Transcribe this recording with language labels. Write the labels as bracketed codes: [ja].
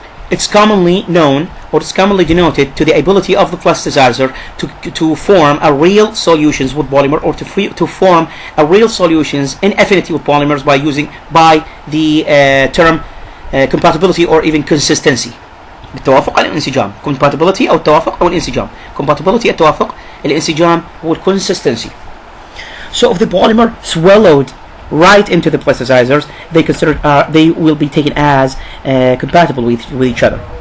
[en] It's commonly known, or it's commonly denoted to the ability of the plasticizer to form a real solutions with polymer, or to form a real solutions in affinity with polymers by the term compatibility or even consistency. [ar] بالتوافق أو الانسجام. compatibility أو التوافق أو الانسجام. compatibility التوافق، الانسجام هو consistency. [en] So if the polymer swallowed right into the plasticizers, they will be taken as compatible with each other.